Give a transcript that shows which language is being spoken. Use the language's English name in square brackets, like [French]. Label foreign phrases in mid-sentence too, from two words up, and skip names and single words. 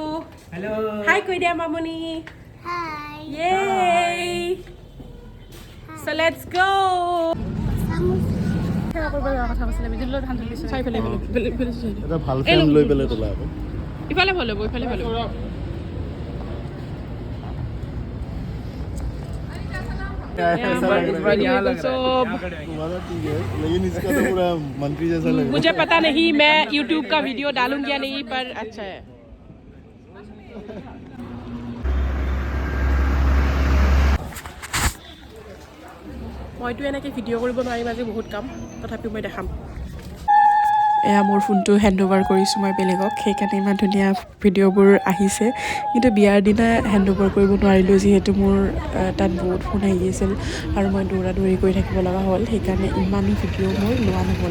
[Assamese] হাই কৈ দিয়া মামনি। [English] hi yay so let's go. [Assamese] ইফালে ভাল হ'ব ইফালে ভাল হ'ব। [Hindi] मुझे पता नहीं मैं YouTube का वीडियो डालूंगी या नहीं पर अच्छा है। [Assamese] মইতো এনেকৈ ভিডিঅ' কৰিব নোৱাৰিম আজি বহুত কাম তথাপিও মই দেখাম। এয়া মোৰ ফোনটো [English] hand over [Assamese] কৰিছোঁ মই বেলেগক সেইকাৰণে ইমান ধুনীয়া ভিডিঅ'বোৰ আহিছে কিন্তু বিয়াৰ দিনা [English] hand over [Assamese] কৰিব নোৱাৰিলোঁ যিহেতু মোৰ তাত বহুত ফোন আহি আছিল আৰু মই দৌৰা দৌৰি কৰি থাকিব লগা হ'ল সেইকাৰণে ইমানো ভিডিঅ' মোৰ লোৱা নহ'ল।